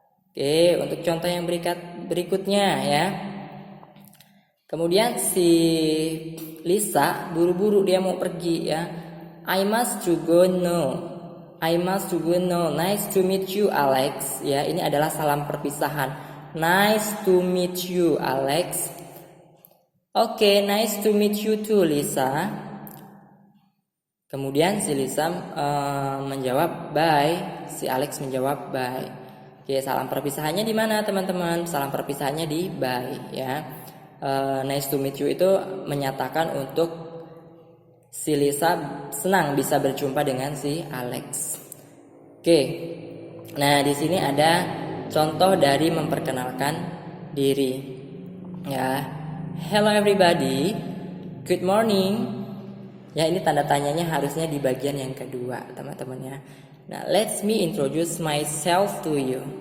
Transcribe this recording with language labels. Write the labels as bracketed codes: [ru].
[id] Oke, untuk contoh yang berikutnya ya. Kemudian si Lisa buru-buru dia mau pergi ya. [en] I must to go now. I must to go now. Nice to meet you Alex. [id] Ya, ini adalah salam perpisahan. [en] Nice to meet you Alex. Oke, nice to meet you too Lisa. [id] Kemudian si Lisa menjawab bye. Si Alex menjawab bye. Oke, salam perpisahannya di mana teman-teman? Salam perpisahannya di bye ya. [en] Nice to meet you [id] itu menyatakan untuk si Lisa senang bisa berjumpa dengan si Alex. Oke. Nah, di sini ada contoh dari memperkenalkan diri. Ya. [en] Hello everybody. Good morning. [id] Ya, ini tanda tanyanya harusnya di bagian yang kedua, teman-teman ya. [en] Nah, let me introduce myself to you.